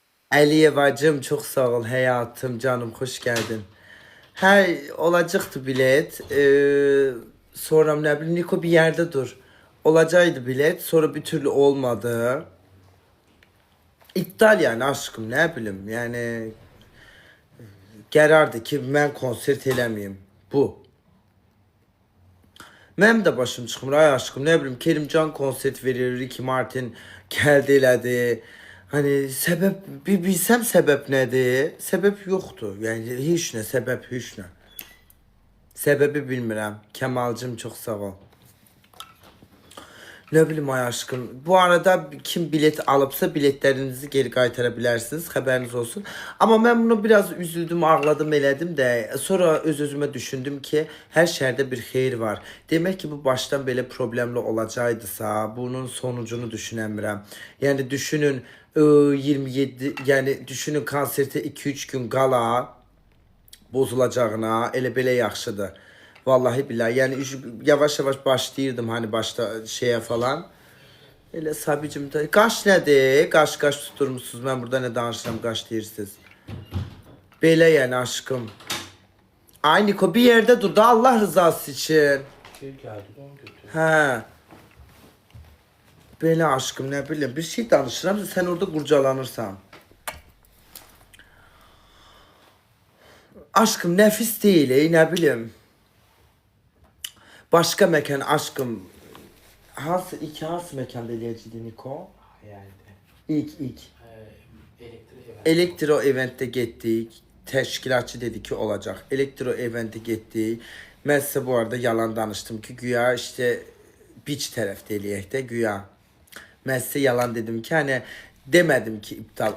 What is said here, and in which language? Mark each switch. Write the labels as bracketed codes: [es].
[tr] Aliyevacım çok sağ ol hayatım canım hoş geldin. Her olacaktı bilet. Sonra ne bileyim Niko bir yerde dur. Olacaktı bilet sonra bir türlü olmadı. İptal yani aşkım ne bileyim [az] yani qərardı ki mən konsert eləməyim. Bu. Mənim də başım çıxmır ay aşkım [tr] ne bileyim [az] Kerimcan konsert verir Ricky Martin gəldi elədi. Hani səbəb bir bilsəm səbəb nədir? Səbəb yoxdur. Yəni heç nə səbəb heç nə. Səbəbi bilmirəm. Kemalcım çox sağ ol. [tr] Ne bileyim ay aşkım. Bu arada kim bilet alıpsa biletlerinizi geri qaytarabilirsiniz. Haberiniz olsun. Ama ben bunu biraz üzüldüm, ağladım, [az] elədim de. [tr] Sonra öz-özümə düşündüm ki, her şerde bir xeyir var. [az] Demek ki bu baştan belə problemli olacaqdısa, bunun sonucunu düşünəmirəm. Yani düşünün 27 yani düşünün konserte 2-3 gün qala bozulacağına elə belə yaxşıdır. Vallahi billahi yani yavaş yavaş başlayırdım hani başta şeye falan. Elə Sabicim de qaş nədir? Qaş tuturmuşsunuz. [tr] Ben burada ne danışıram [az] qaş deyirsiniz. Belə yani aşkım. [tr] Ay Niko bir yerde dur da Allah rızası için. Şey geldi de onu götür. He. [az] Belə aşkım [tr] ne bileyim [az] bir şey danışıram sen orada qurcalanırsan. [tr] Aşkım nefis değil ne bileyim. Başka mekan aşkım. [az] Hansı mekanda eləyəcəkdi Niko? [tr] Hayalde. İlk. Elektrik Elektro event'te gittik. Teşkilatçı dedi ki olacak. Elektro event'e gittik. Ben size bu arada yalan danıştım ki güya işte beach tarafta [az] eləyək de güya. [tr] Ben size yalan dedim ki hani demedim ki iptal.